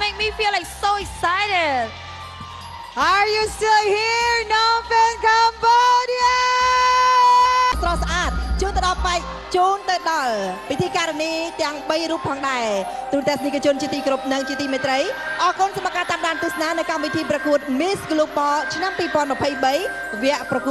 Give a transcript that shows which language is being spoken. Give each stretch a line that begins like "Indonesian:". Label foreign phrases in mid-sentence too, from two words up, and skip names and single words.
English: feel like so excited. Are you still here? Phnom Penh, Cambodia!
Khmer: ស្រស់ស្អាតជូនទៅដល់បែកជូនទៅដល់ពិធីការនីទាំង3រូបផងដែរទូរទស្សនិកជនជាទីគោរពនិងជាទីមេត្រីអរគុណសម្រាប់ការតាមដានទស្សនានៅកម្មវិធីប្រកួត Miss Global ឆ្នាំ2023វគ្គប្រកួត